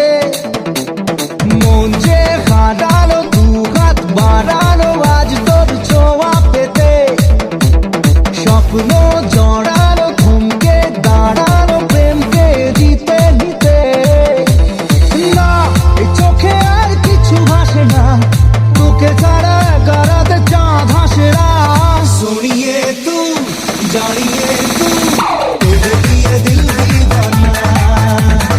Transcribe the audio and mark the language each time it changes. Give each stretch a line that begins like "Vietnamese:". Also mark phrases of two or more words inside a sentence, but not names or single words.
Bangla: মন যে হারানো, দুহাত বাড়ানো আজ তোর ছোঁয়া পেতে, স্বপ্ন জড়ানো, থমকে দাঁড়ানো প্রেমকে দিতে নিতে। না এই চোখে আর কিছু ভাসে না, তোকে ছাড়া গারাতে চাঁদ হাসে না।
Hindi: सुनिए तू जानिए तू, तुझे दिए दिल दीवाना।